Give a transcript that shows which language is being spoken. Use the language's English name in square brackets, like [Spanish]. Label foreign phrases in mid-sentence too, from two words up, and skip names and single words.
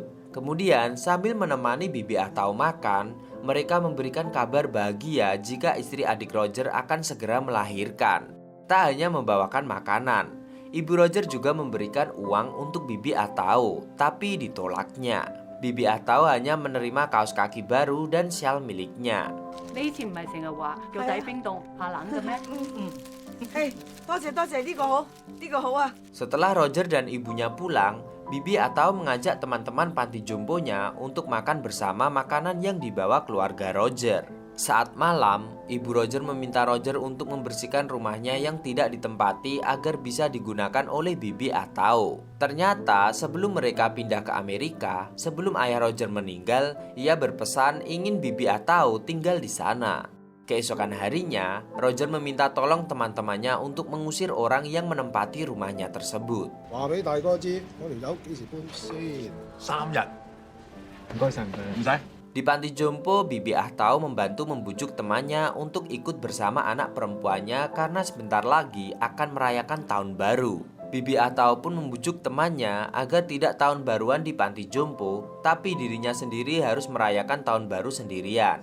[Indonesian] Kemudian sambil menemani Bibi Atau makan, mereka memberikan kabar bahagia jika istri adik Roger akan segera melahirkan. Tak hanya membawakan makanan, Ibu Roger juga memberikan uang untuk Bibi Atau, tapi ditolaknya. Bibi Atau hanya menerima kaos kaki baru dan syal miliknya. [Cantonese] 你以前唔係成日話腳底冰凍怕冷嘅咩？多謝呢個好，呢個好啊。 [Indonesian] Setelah Roger dan ibunya pulang, Bibi Atau mengajak teman-teman panti jomponya untuk makan bersama makanan yang dibawa keluarga Roger. Saat malam, Ibu Roger meminta Roger untuk membersihkan rumahnya yang tidak ditempati agar bisa digunakan oleh Bibi Atau. Ternyata sebelum mereka pindah ke Amerika, sebelum ayah Roger meninggal, ia berpesan ingin Bibi Atau tinggal di sana. Keesokan harinya, Roger meminta tolong teman-temannya untuk mengusir orang yang menempati rumahnya tersebut. [Cantonese] 話俾大哥知，我條友幾時搬先？3日。唔該晒，唔該。唔使。 [Indonesian] Di panti jompo, Bibi Atau membantu membujuk temannya untuk ikut bersama anak perempuannya karena sebentar lagi akan merayakan tahun baru. Bibi Atau pun membujuk temannya agar tidak tahun baruan di panti jompo, tapi dirinya sendiri harus merayakan tahun baru sendirian.